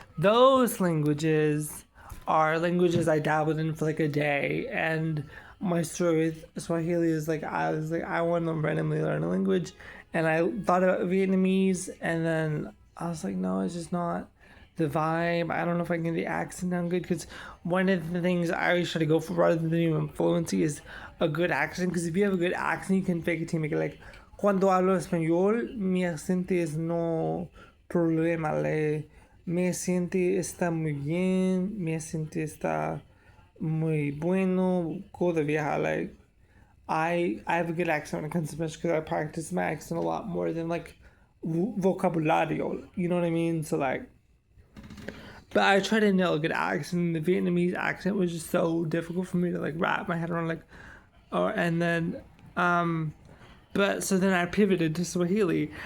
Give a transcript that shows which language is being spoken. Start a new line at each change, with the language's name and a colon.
English: Those languages are languages I dabbled in for like a day, and my story with Swahili is like I was like I want to randomly learn a language, and I thought about Vietnamese, and then I was like, no, it's just not the vibe. I don't know if I can get the accent down good, because one of the things I always try to go for rather than even fluency is a good accent, because if you have a good accent, you can fake it to make it like
Spanish: cuando hablo español, mi acento es no problema. Mi acento está muy bien, mi acento está muy bueno, toda vieja.
English: Like, I have a good accent when it comes to Spanish because I practice my accent a lot more than like vocabulario. You know what I mean? So like, but I try to nail a good accent. The Vietnamese accent was just so difficult for me to like wrap my head around. Like, and then but so then I pivoted to Swahili.